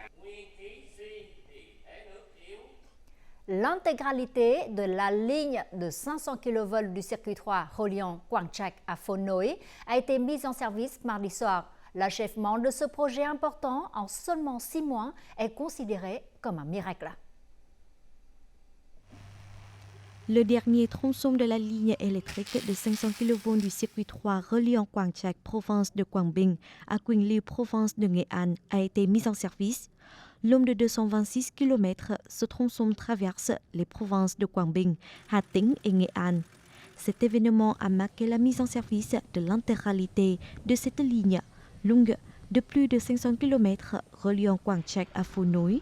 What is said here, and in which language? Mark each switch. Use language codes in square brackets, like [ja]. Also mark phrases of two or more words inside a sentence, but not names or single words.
[fr] L'intégralité de la ligne de 500 kV du circuit 3 reliant Quang Trạch à Phon Nội a été mise en service mardi soir. L'achèvement de ce projet important en seulement 6 mois est considéré comme un miracle. Le dernier tronçon de la ligne électrique de 500 kV du circuit 3 reliant Quang Trạch, province de Quảng Bình, à Quỳnh Lưu, province de Nghệ An, a été mis en service. Long de 226 km, ce tronçon traverse les provinces de Quảng Bình, Hà Tĩnh et Nghệ An. Cet événement a marqué la mise en service de l'intégralité de cette ligne longue de plus de 500 km reliant Quang Trạch à Phố Nối.